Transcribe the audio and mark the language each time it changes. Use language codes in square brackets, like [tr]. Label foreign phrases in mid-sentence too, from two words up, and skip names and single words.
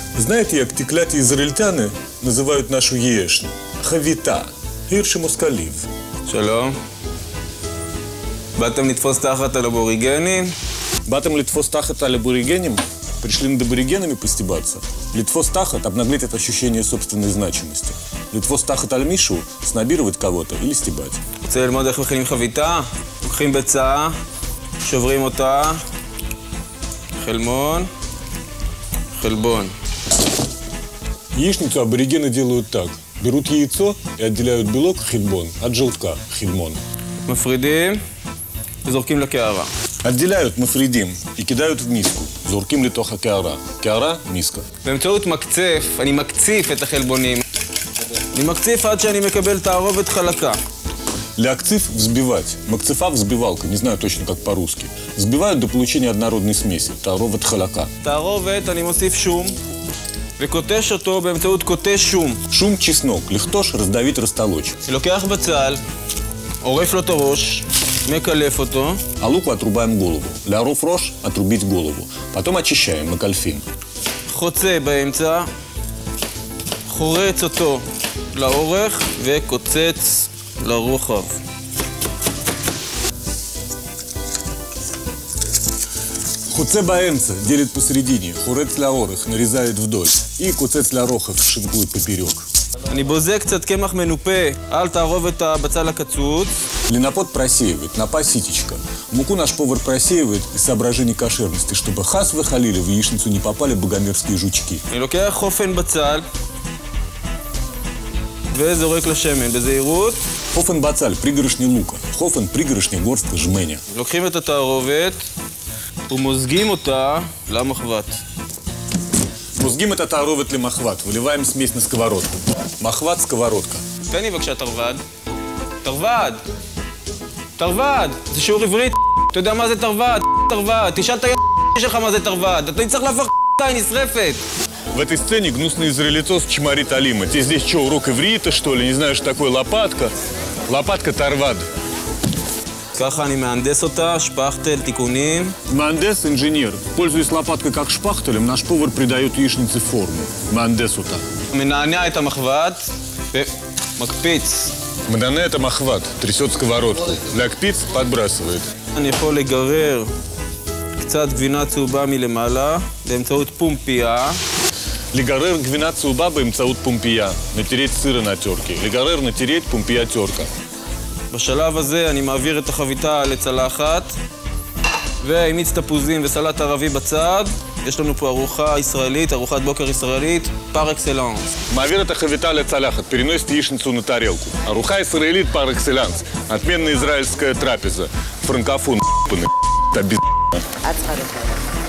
[ru] Знаете, [uk] як ті кляті ізраїльтяни називають нашу яєшню? Хавіта. Гірше москалів. [he] שלום. באתם לתפוס תחת על הבוריגנים? באתם לתפוס תחת על האבוריגנים? [ru] Пришли над аборигенами постебаться? [he] לתפוס תחת [ru] обнаглеть это ощущение собственной значимости. [he] לתפוס תחת על מישהו [ru] – снобировать кого-то или стебать. [he] רוצה ללמוד איך מכינים חביתה? לוקחים ביצה, שוברים אותה, חלמון, חלבון. [ru] Яичницу аборигены делают так. Берут яйцо и отделяют белок хидбон от желтка хидмон. [he] מפרידים וזורקים לקערה. [ru] Отделяют мафридим и кидают в миску. [he] זורקים לתוך קערה. קערה – миска. באמצעות מקצף, אני מקציף את החלבונים. אני מקציף עד שאני מקבל תערובת חלקה. [ru] Лякциф – взбивать. Макцифа – взбивалка, не знаю точно как по-русски. Взбивают до получения однородной смеси. [he] תערובת חלקה. תערובת, אני מוסיף שום, וקוטש אותו באמצעות קוטש שום. [ru] Шум – чеснок. Лихтош – раздавить, растолочь. [he] לוקח בצל, עורף לו את הראש, מקלף אותו. [ru] А луку отрубаем голову. [he] לערוף ראש [ru] – отрубить голову. Потом очищаем, макальфин. [he] חוצה באמצע, חורץ אותו לאורך וקוצץ לרוחב. חוצה באמצע [ru] делит посередине, [he] חורץ לאורך [ru] нарезает вдоль и [he] קוצץ לרוחב [ru] шинкует поперек. [he] אני בוזק קצת קמח מנופה על תערובת הבצל הקצוץ. [ru] Линопот просеивает, напа ситечка. Муку наш повар просеивает из соображений кошерности, чтобы [he] חס וחלילה, [ru] в яичницу не попали богомерзкие жучки. [he] אני לוקח חופן בצל וזורק לשמן בזהירות. חופן בצל, [ru] пригоршни лука. Хофен, пригоршни горстка жменя. [he] לוקחים את התערובת ומוזגים אותה למחבת. [ru] Мозгим это [he] תערובת למחבת. [ru] Выливаем смесь на сковородку. Махват – сковородка. [he] תן לי בבקשה תרווד. תרווד! תרווד! זה שיעור עברית. אתה יודע מה זה תרווד? תרווד. תשאל את שלך מה זה תרווד. אתה צריך להפוך היא נשרפת. [ru] В этой сцене гнусный израильтос чморит Алима. Тебе здесь что, урок иврита, что ли? Не знаю, что такое лопатка? Лопатка тарвад. [he] ככה אני מהנדס אותה, שפכטל, תיקונים. [ru] Мандес – инженер. Пользуясь лопаткой как шпахтелем, наш повар придает яичнице форму. [he] Мандесута. מנענע את המחבת ומקפיץ. [ru] Мадане – это махват. Трясет сковородку. Лякпиц – подбрасывает. [he] אני יכול לגרר קצת גבינה צהובה מלמעלה באמצעות פומפייה. לגרר – גבינה צהובה באמצעות פומפייה. [ru] натереть сыра на терке. Лигарер – натереть, [he] פומפייה – терка. בשלב הזה אני מעביר את החביתה לצלחת, ועם מיץ תפוזים וסלט ערבי בצד, יש לנו פה ארוחה ישראלית, ארוחת בוקר ישראלית, פר אקסלנס. מעביר את החביתה לצלחת, [ru] переносит яичницу на тарелку. [he] ארוחה ישראלית [fr] par excellence. [ru] Отменная израильская трапеза. Франкофон, ***ный, [he] את צריכה